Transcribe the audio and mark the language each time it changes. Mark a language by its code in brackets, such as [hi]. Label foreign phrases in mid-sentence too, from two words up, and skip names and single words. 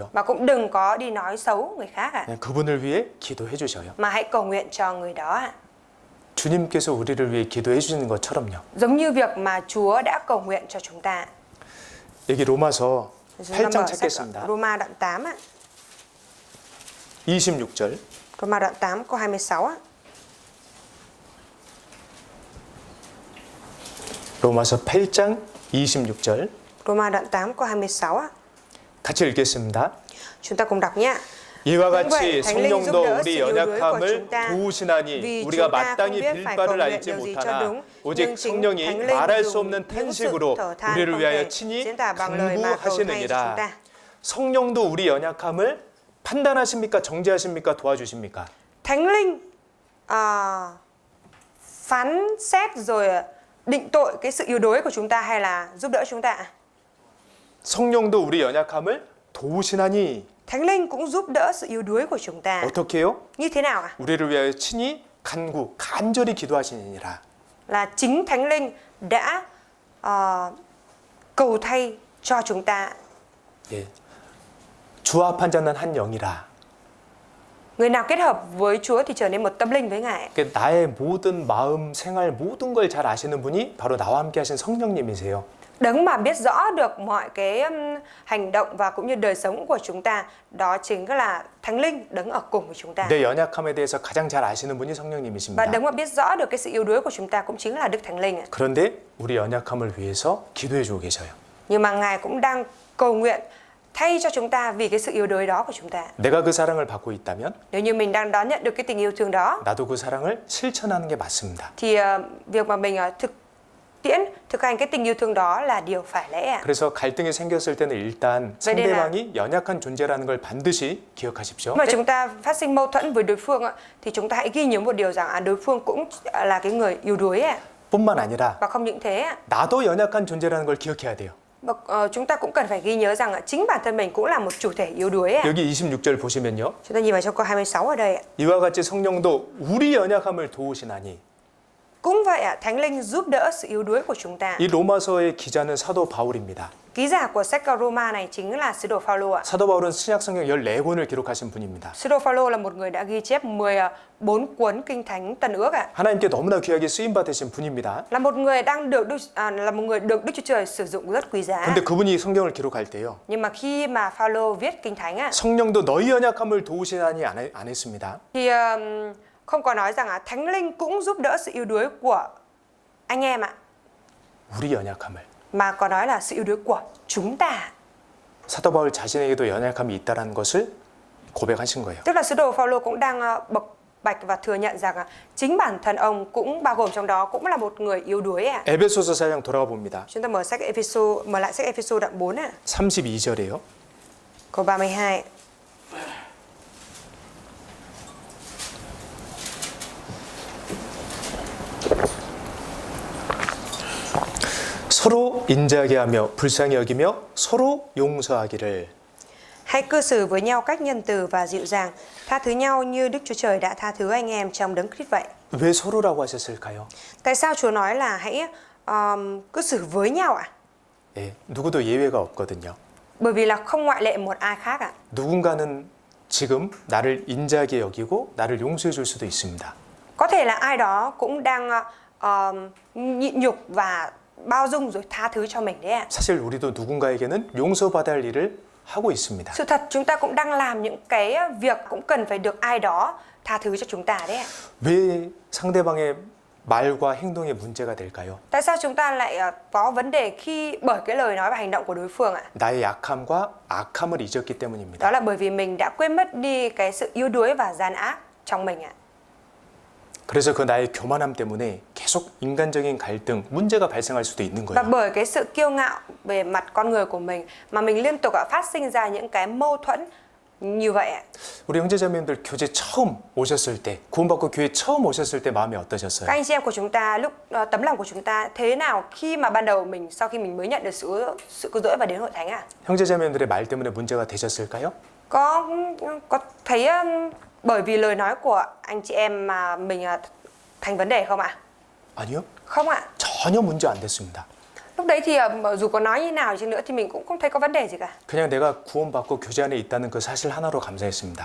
[vi] mà cũng đừng có đi nói xấu người khác ạ. [ko] 그냥 그분을 위해 기도해 주셔요. [vi] Mà hãy cầu nguyện cho người đó ạ. [ko] 주님께서 우리를 위해 기도해 주시는 것처럼요. [vi] Giống như việc mà Chúa đã cầu nguyện cho chúng ta. [ko] 여기 로마서 [vi] Chúng ta [ko] 8장 [vi] mở sách [ko] 찾겠습니다. [vi] Roma đoạn 8 ạ. [ko] 26절. [vi] Roma đoạn 8 câu 26 á. [ko] 로마서 8장 26절. [vi] Roma đoạn 8 câu 26 á. [ko] 같이 읽겠습니다. [vi] Chúng ta cùng đọc nhé. [ko] 이와 [vi] Cũng vậy, [ko] 같이 [vi] Thánh Linh giúp [ko] 성령도 [vi] đỡ [ko] 우리 [vi] sự yếu đuối của [ko] 연약함을 [vi] chúng ta. [ko] 도우시나니 [vi] Vì [ko] 우리가 [vi] chúng ta không [ko] 마땅히 [vi] biết phải cầu [ko] 빌바를 [vi] nguyện [ko] 알지 [vi] điều gì cho [ko] 못하나 [vi] đúng, [ko] 오직 [vi] nhưng chính [ko] 성령이 [vi] Thánh Linh [ko] 말할 수 [vi] dùng [ko] 없는 [vi] những sự [ko] 탄식으로 [vi] thở than [ko] 우리를 [vi] không [ko] 위하여 [vi] thể [ko] 친히 [vi] diễn tả bằng lời mà cầu thay cho chúng [ko] 간구하시느니라. [vi] ta. [ko] 성령도 우리 연약함을 판단하십니까? 정죄하십니까? 도와주십니까? [vi] Thánh Linh phán xét rồi định tội cái sự yếu đuối của chúng ta hay là giúp đỡ chúng ta? [ko] 성령도 우리 연약함을 도우시나니 [vi] Thánh Linh cũng giúp đỡ sự yếu đuối của chúng ta. [ko] 어떻게 해요? [vi] Như thế nào ạ? [ko] 우리를 위하여 친히 간절히 기도하시니라. [vi] Là chính Thánh Linh đã cầu thay cho chúng ta. [ko] 예. 주와 합한 자는 한 영이라. [vi] Người nào kết hợp với Chúa thì trở nên một tâm linh với Ngài. [ko] 그 나의 모든 마음, 생활 모든 걸 잘 아시는 분이 바로 나와 함께 하신 성령님이세요. [vi] Đấng mà biết rõ được mọi cái hành động và cũng như đời sống của chúng ta, đó chính là Thánh Linh đấng ở cùng với chúng ta. [ko] 내 연약함에 대해서 가장 잘 아시는 분이 [vi] Và [ko] 성령님이십니다. [vi] đấng mà biết rõ được cái sự yếu đuối của chúng ta cũng chính là Đức Thánh Linh. [ko] 그런데 우리 연약함을 위해서 기도해 주고 계셔요. [vi] Nhưng mà Ngài cũng đang cầu nguyện thay cho chúng ta vì cái sự yếu đuối đó của chúng ta. [ko] 내가 그 사랑을 받고 있다면 [vi] Nếu như mình đang đón nhận được cái tình yêu thương đó, [ko] 나도 그 사랑을 실천하는 게 맞습니다. [vi] thì việc mà mình thực hành cái tình yêu thương đó là điều phải lẽ. [ko] 그래서 갈등이 생겼을 때는 일단 상대방이 연약한 존재라는 걸 반드시 기억하십시오. [vi] Mà chúng ta phát sinh mâu thuẫn với đối phương thì chúng ta hãy ghi nhớ một điều rằng đối phương cũng là cái người yếu đuối [ko] 뿐만 아니라 [vi] và không những thế, [ko] 나도 연약한 존재라는 걸 기억해야 돼요. [vi] chúng ta cũng cần phải ghi nhớ rằng chính bản thân mình cũng là một chủ thể yếu đuối. [ko] 여기 26절 보시면요. [vi] Chúng ta nhìn vào trong câu 26 ở đây. [ko] 이와 같이 성령도 우리 연약함을 도우시나니. [vi] Cũng vậy Thánh Linh giúp đỡ sự yếu đuối của chúng ta. [ko] 이 로마서의 기자는 사도 바울입니다. [vi] Ký giả của sách Roma này chính là sứ đồ Phaolô ạ. [ko] 사도 바울은 신약 성경 14권을 기록하신 분입니다. [vi] Sứ đồ Phaolô là một người đã ghi chép 14 cuốn kinh thánh Tân Ước ạ. [ko] 하나님께 너무나 귀하게 쓰임 받으신 분입니다. [vi] Là một người được Đức Chúa Trời sử dụng rất quý giá. [ko] 근데 그분이 성경을 기록할 때요. [vi] Nhưng mà khi mà Phaolô viết kinh thánh [ko] 성령도 너희 연약함을 도우시나니 안 했습니다. [vi] thì không có nói rằng Thánh Linh cũng giúp đỡ sự yếu đuối của anh em ạ, [ko] 우리 연약함을. [vi] mà có nói là sự yếu đuối của chúng ta. [ko] 사도 바울 자신에게도 연약함이 있다라는 것을 고백하신 거예요. [vi] Tức là sứ đồ Phaolô cũng đang bộc bạch và thừa nhận rằng chính bản thân ông cũng bao gồm trong đó cũng là một người yếu đuối ạ. [ko] 에베소서 4장 돌아가 봅니다. [vi] Chúng ta mở lại sách Ephesos đoạn 4 ạ. [ko] 32절이에요. [vi] Câu 32. [ko] 서로 인자하게 하며 불쌍히 여기며 서로 용서하기를. [vi] Hãy cư xử với nhau cách nhân từ và dịu dàng, tha thứ nhau như Đức Chúa Trời đã tha thứ anh em trong Đấng Christ vậy. [ko] 왜 서로라고 하셨을까요? [vi] Tại sao Chúa nói là hãy cư xử với nhau ạ? [ko] 예, 누구도 예외가 없거든요. [vi] Bởi vì là không ngoại lệ một ai khác ạ. [ko] 누군가는 지금 나를 인자하게 여기고 나를 용서해 줄 수도 있습니다. [vi] Có thể là ai đó cũng đang nhịn nhục và bao dung rồi tha thứ cho mình đấy ạ. [ko] 사실 우리도 누군가에게는 용서받아야 할 일을 하고 있습니다. [vi] Sự thật chúng ta cũng đang làm những cái việc cũng cần phải được ai đó tha thứ cho chúng ta đấy ạ. [ko] 왜 상대방의 말과 행동에 문제가 될까요? [vi] Tại sao chúng ta lại có vấn đề bởi cái lời nói và hành động của đối phương ạ? [ko] 나의 약함과 악함을 잊었기 때문입니다. [vi] Đó là bởi vì mình đã quên mất đi cái sự yếu đuối và gian ác trong mình ạ. [ko] 그래서 그 나의 교만함 때문에 계속 인간적인 갈등, 문제가 발생할 수도 있는 [vi] Và [ko] 거예요. [vi] bởi cái sự kiêu ngạo về mặt con người của mình mà mình liên tục phát sinh ra những cái mâu thuẫn như vậy ạ. [ko] 우리 형제자매님들 교제 처음 오셨을 때, 구원받고 교회 처음 오셨을 때 마음이 [vi] Các [ko] 어떠셨어요? [vi] anh chị em của chúng ta lúc tấm lòng của chúng ta thế nào khi mà ban đầu sau khi mình mới nhận được sự cứu rỗi và đến hội thánh ạ? [ko] 형제자매님들의 말 때문에 문제가 되셨을까요? [vi] Có thấy bởi vì lời nói của anh chị em mà mình thành vấn đề không ạ? [ko] 아니요. [vi] Không ạ. [ko] 전혀 문제 안 됐습니다. [vi] Lúc đấy thì dù có nói như nào chăng nữa thì mình cũng không thấy có vấn đề gì cả. [ko] 그냥 내가 구원받고 교제 안에 있다는 그 사실 하나로 감사했습니다.